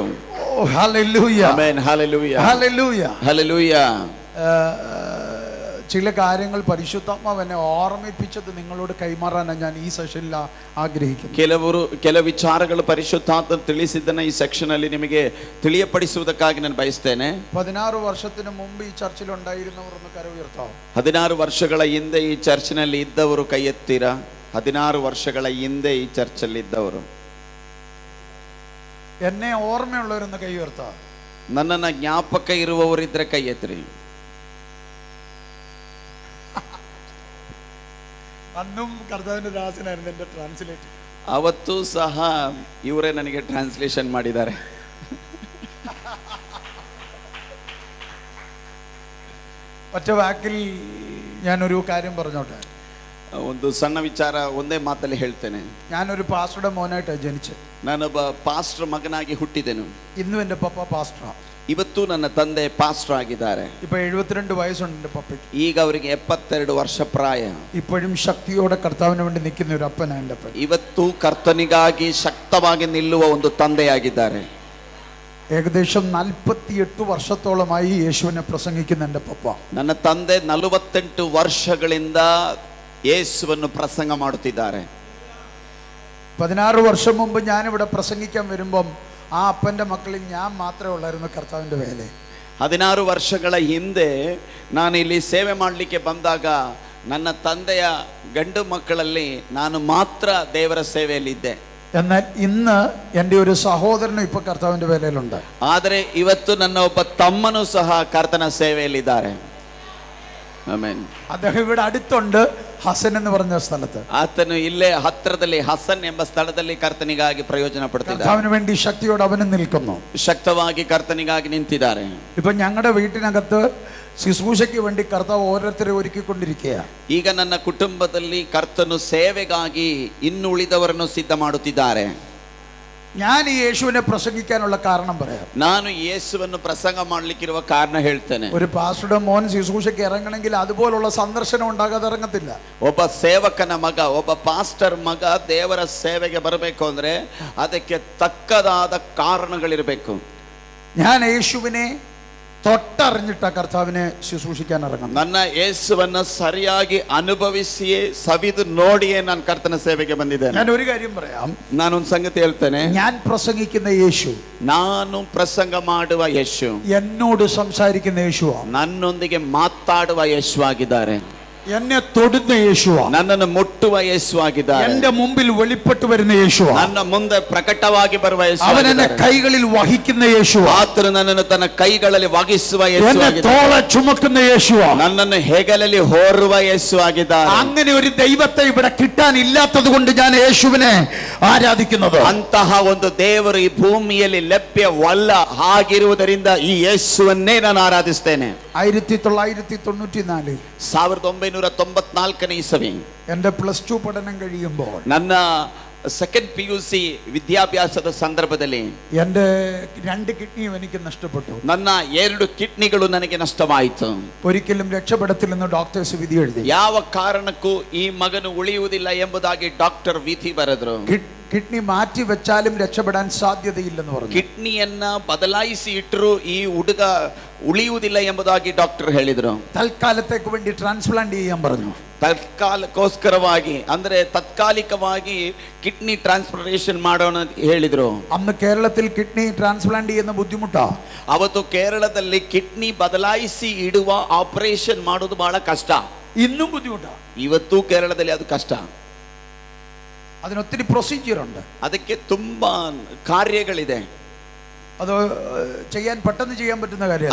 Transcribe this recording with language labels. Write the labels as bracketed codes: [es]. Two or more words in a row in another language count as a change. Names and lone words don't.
[ml] ഹല്ലേലൂയ ആമേൻ. ഹല്ലേലൂയ ഹല്ലേലൂയ ഹല്ലേലൂയ. ചില കാര്യങ്ങൾ പരിശുദ്ധാത്മാവ് എന്നെ ഓർമ്മിപ്പിച്ചത് നിങ്ങളോട് കൈമാറാനാണ് ഞാൻ ഈ സെഷനിൽ ആഗ്രഹിക്കുന്നത്. [kn] ಕೆಲ ವಿಚಾರಗಳು ಪರಿಶುದ್ಧಾತ್ಮ ತಿಳಿಸಿದ್ದನ್ನ ಈ ಸೆಕ್ಷನ್ ಅಲ್ಲಿ ನಿಮಗೆ ತಿಳಿಯಪಡಿಸುವುದಕ್ಕಾಗಿ ನಾನು ಬಯಸ್ತೇನೆ. [ml] 16 ವರ್ಷത്തിന് മുമ്പ് ഈ ചർച്ചിൽ ഉണ്ടായിരുന്നവർ ഒന്ന് കര ഉയർത്താവോ? [kn] 16 ವರ್ಷಗಳ ಹಿಂದೆ ಈ ಚರ್ಚಿನಲ್ಲಿ ಇದ್ದವರು ಕೈ ಎತ್ತೀರಾ? 16 ವರ್ಷಗಳ ಹಿಂದೆ ಈ ಚರ್ಚಲ್ಲಿ ಇದ್ದವರು, [ml] എന്നെ ഓർമ്മയുള്ളവരൊന്ന് കൈ ഉയർത്താം. [kn] ನನ್ನನ್ನ ಜ್ಞಾಪಕ ಇರುವವರಿದ್ರೆ ಕೈ ಎತ್ತಿರಿ. [ml] അന്നും കർത്താവിന്റെ ദാസനായിരുന്നു എന്റെ ട്രാൻസ്ലേറ്റർ. [kn] ಅವತ್ತು ಸಹ ಇವರೇ ನನಗೆ ಟ್ರಾನ್ಸ್ಲೇಷನ್ ಮಾಡಿದ್ದಾರೆ. [ml] ഒറ്റ വാക്കിൽ ഞാനൊരു കാര്യം പറഞ്ഞോട്ടെ. [kn] ಒಂದು ಸಣ್ಣ ವಿಚಾರ ಒಂದೇ ಮಾತಲ್ಲಿ ಹೇಳ್ತೇನೆ. [ml] ഞാനൊരു പാസ്റ്ററുടെ മോനായിട്ടാണ് ജനിച്ചത്. [kn] ನಾನೊಬ್ಬ ಪಾಸ್ಟರ್ ಮಗನಾಗಿ ಹುಟ್ಟಿದೆನು. [ml] ഇന്നും എൻ്റെ പപ്പ പാസ്റ്ററാ. [kn] ಇವತ್ತು ನನ್ನ ತಂದೆ ಪಾಸ್ಟರ್ ಆಗಿದ್ದಾರೆ. [ml] ഇപ്പൊ 72 വയസ്സുണ്ട് എൻ്റെ പപ്പയ്ക്ക്. [kn] ಈಗ ಅವರಿಗೆ 72 ವರ್ಷ ಪ್ರಾಯ. [ml] ഇപ്പോഴും ശക്തിയോടെ കർത്താവിന് വേണ്ടി നിൽക്കുന്ന ഒരു അപ്പനാണ് എൻ്റെ അപ്പൻ. [kn] ಇವತ್ತು ಕರ್ತನಿಗಾಗಿ ಶಕ್ತವಾಗಿ ನಿಲ್ಲುವ ಒಂದು ತಂದೆಯಾಗಿದ್ದಾರೆ. [ml] ഏകദേശം 48 വർഷത്തോളമായി യേശുവിനെ പ്രസംഗിക്കുന്ന എൻ്റെ പപ്പ. [kn] ನನ್ನ ತಂದೆ 48 ವರ್ಷಗಳಿಂದ ಯೇಸುವನ್ನು ಪ್ರಸಂಗ ಮಾಡುತ್ತಿದ್ದಾರೆ. [ml] 16 വർഷം മുമ്പ് ഞാനിവിടെ പ്രസംഗിക്കാൻ വരുമ്പം ആ അപ്പൻ്റെ മക്കളിൽ ഞാൻ മാത്രമേ ഉള്ളായിരുന്നു കർത്താവിൻ്റെ വേല. [kn] 16 ವರ್ಷಗಳ ಹಿಂದೆ ನಾನು ಇಲ್ಲಿ ಸೇವೆ ಮಾಡಲಿಕ್ಕೆ ಬಂದಾಗ ನನ್ನ ತಂದೆಯ ಗಂಡು ಮಕ್ಕಳಲ್ಲಿ ನಾನು ಮಾತ್ರ ದೇವರ ಸೇವೆಯಲ್ಲಿದ್ದೆ. [ml] എന്നാൽ ഇന്ന് എൻ്റെ ഒരു സഹോദരനും ഇപ്പൊ കർത്താവിൻ്റെ വേലയിലുണ്ട്. [kn] ಆದರೆ ಇವತ್ತು ನನ್ನ ಒಬ್ಬ ತಮ್ಮನೂ ಸಹ ಕರ್ತನ ಸೇವೆಯಲ್ಲಿದ್ದಾರೆ. ಆಮೆನ್. [ml] അദ്ദേഹം ഇവിടെ അടുത്തുണ്ട്, ഹസൻ എന്ന് പറഞ്ഞ സ്ഥലത്ത്. [kn] ಆತನು ಇಲ್ಲೇ ಹತ್ತಿರದಲ್ಲಿ ಹಸನ್ ಎಂಬ ಸ್ಥಳದಲ್ಲಿ ಕರ್ತನಿಗಾಗಿ ಪ್ರಯೋಜನ ಪಡ್ತಿದ್ದಾರೆ. [ml] കർത്താവിന് വേണ്ടി ശക്തിയോടെ അവനും നിൽക്കുന്നു. [kn] ಶಕ್ತವಾಗಿ ಕರ್ತನಿಗಾಗಿ ನಿಂತಿದ್ದಾರೆ. [ml] ഇപ്പൊ ഞങ്ങളുടെ വീട്ടിനകത്ത് ശുശ്രൂഷയ്ക്ക് വേണ്ടി കർത്താവ് ഓരോരുത്തരെ ഒരുക്കിക്കൊണ്ടിരിക്കുക. [kn] ಈಗ ನನ್ನ ಕುಟುಂಬದಲ್ಲಿ ಕರ್ತನು ಸೇವೆಗಾಗಿ ಇನ್ನುಳಿದವರನ್ನು ಸಿದ್ಧ ಮಾಡುತ್ತಿದ್ದಾರೆ. [ml] ഞാൻ ഈ യേശുവിനെ പ്രസംഗിക്കാനുള്ള കാരണം പറയാം. [kn] ನಾನು ಯೇಸುವನ್ನು ಪ್ರಸಂಗ ಮಾಡಲಿಕ್ಕಿರುವ ಕಾರಣ ಹೇಳ್ತೇನೆ. [ml] ഒരു പാസ്റ്ററുടെ മോൻ ശുശ്രൂഷയ്ക്ക് ഇറങ്ങണമെങ്കിൽ അതുപോലുള്ള സന്ദർശനം ഉണ്ടാകാതെ ഇറങ്ങത്തില്ല. [kn] ಒಬ್ಬ ಸೇವಕನ ಮಗ, ಒಬ್ಬ ಪಾಸ್ಟರ್ ಮಗ ದೇವರ ಸೇವೆಗೆ ಬರಬೇಕು ಅಂದ್ರೆ ಅದಕ್ಕೆ ತಕ್ಕದಾದ ಕಾರಣಗಳಿರಬೇಕು. [ml] ഞാൻ യേശുവിനെ തൊട്ടറിഞ്ഞിട്ട കർത്താവിനെ ശുശ്രൂഷിക്കാൻ ഇറങ്ങും. [kn] ನನ್ನ ಯೇಸುವನ್ನು ಸರಿಯಾಗಿ ಅನುಭವಿಸಿಯೇ ಸವಿದು ನೋಡಿಯೇ ನಾನು ಕರ್ತನ ಸೇವೆಗೆ ಬಂದಿದ್ದೇನೆ. [ml] ഞാൻ ഒരു കാര്യം പറയാം. [kn] ನಾನೊಂದು ಸಂಗತಿ ಹೇಳ್ತೇನೆ. [ml] ഞാൻ പ്രസംഗിക്കുന്ന യേശു, [kn] ನಾನು ಪ್ರಸಂಗ ಮಾಡುವ ಯೇಸು, [ml] എന്നോട് സംസാരിക്കുന്ന യേശുവാ, [kn] ನನ್ನೊಂದಿಗೆ ಮಾತಾಡುವ ಯೇಸು ಆಗಿದ್ದಾರೆ. [ml] എന്നെ തൊടുന്ന യേശുവാ, [kn] ನನ್ನನ್ನು ಮುಟ್ಟುವ ಯೇಸು ಆಗಿದ್ದಾರೆ. [ml] എന്റെ മുമ്പിൽ വെളിപ്പെട്ടു വരുന്ന യേശുവാ, [kn] ನನ್ನ ಮುಂದೆ ಪ್ರಕಟವಾಗಿ ಬರುವ ಯೇಸು [ml] അവൻ എന്നെ [kn] ಆಗಿದ್ದಾರೆ. [ml] കൈകളിൽ വഹിക്കുന്ന യേശുവാ, [kn] ಆತನು ನನ್ನನ್ನು ತನ್ನ ಕೈಗಳಲ್ಲಿ ವಹಿಸುವ ಯೇಸು [ml] എന്നെ [kn] ಆಗಿದ್ದಾರೆ. [ml] തോളെ ചുമക്കുന്ന യേശുവാ, [kn] ನನ್ನನ್ನು ಹೆಗಲಲ್ಲಿ ಹೊರುವ ಯೇಸು ಆಗಿದ್ದಾರೆ. [ml] അങ്ങനെ ഒരു ദൈവത്തെ ഇവിടെ കിട്ടാനില്ലാത്തത് കൊണ്ട് ഞാൻ യേശുവിനെ ആരാധിക്കുന്നത്. [kn] ಅಂತಹ ಒಂದು ದೇವರು ಈ ಭೂಮಿಯಲ್ಲಿ ಲಭ್ಯವಲ್ಲ. ಹಾಗಿರುವುದರಿಂದ ಈ ಯೇಸುವನ್ನೇ ನಾನು ಆರಾಧಿಸ್ತೇನೆ. [ml] 1994 [kn] 1994ನೇ ಇಸವಿ [ml] എന്റെ +2 പഠനം കഴിയുമ്പോൾ [kn] ನನ್ನ ಸೆಕೆಂಡ್ PUC ವಿದ್ಯಾಭ್ಯಾಸದ ಸಂದರ್ಭದಲ್ಲಿ [ml] എന്റെ 2 കിഡ്നിയും എനിക്ക് നഷ്ടപ്പെട്ടു. [kn] ನನ್ನ 2 ಕಿಡ್ನಿಗಳು ನನಗೆ ನಷ್ಟವಾಯಿತು. [ml] ഒരിക്കലും രക്ഷപ്പെടത്തില്ലെന്ന് ഡോക്ടേഴ്സ് വിധി എഴുതി. [kn] ಯಾವ ಕಾರಣಕ್ಕೂ ಈ ಮಗನು ಉಳಿಯುವುದಿಲ್ಲ ಎಂಬುದಾಗಿ ಡಾಕ್ಟರ್ ವಿಧಿ ಬರೆದ್ರು. [ml] കിഡ്നി മാറ്റി വെച്ചാലും രക്ഷപ്പെടാൻ സാധ്യതയില്ലെന്ന് പറഞ്ഞു. [kn] ಕಿಡ್ನಿಯನ್ನ ಬದಲಾಯಿಸಿ ಇಟ್ಟರು ಈ ಹುಡುಗ ಉಳಿಯುವುದಿಲ್ಲ ಎಂಬುದಾಗಿ ಡಾಕ್ಟರ್ ಹೇಳಿದ್ರು. [ml] തൽക്കാലത്തേക്ക് വേണ്ടി ട്രാൻസ്പ്ലാന്റ് ചെയ്യാൻ പറഞ്ഞു. [kn] ತತ್ಕಾಲಕ್ಕೋಸ್ಕರವಾಗಿ ಅಂದ್ರೆ ತಾತ್ಕಾಲಿಕವಾಗಿ ಕಿಡ್ನಿ ಟ್ರಾನ್ಸ್ಪ್ಲಾಂಟೇಷನ್ ಮಾಡೋಣ ಹೇಳಿದ್ರು. [ml] അന്ന് കേരളത്തിൽ കിഡ്നി ട്രാൻസ്പ്ലാന്റ് ചെയ്യുന്ന ബുദ്ധിമുട്ടാ. [kn] ಅವತ್ತು ಕೇರಳದಲ್ಲಿ ಕಿಡ್ನಿ ಬದಲಾಯಿಸಿ ಇಡುವ ಆಪರೇಷನ್ ಮಾಡೋದು ಬಹಳ ಕಷ್ಟ. [ml] ഇന്നും ബുദ്ധിമുട്ടാ. [kn] ಇವತ್ತು ಕೇರಳದಲ್ಲಿ ಅದು ಕಷ್ಟ. [ml] അതിനൊത്തിരി പ്രൊസീജിയർ ഉണ്ട്. [kn] ಅದಕ್ಕೆ ತುಂಬಾ ಕಾರ್ಯಗಳಿದೆ. [ml] അത് പെട്ടെന്ന് ചെയ്യാൻ പറ്റുന്ന കാര്യമല്ല.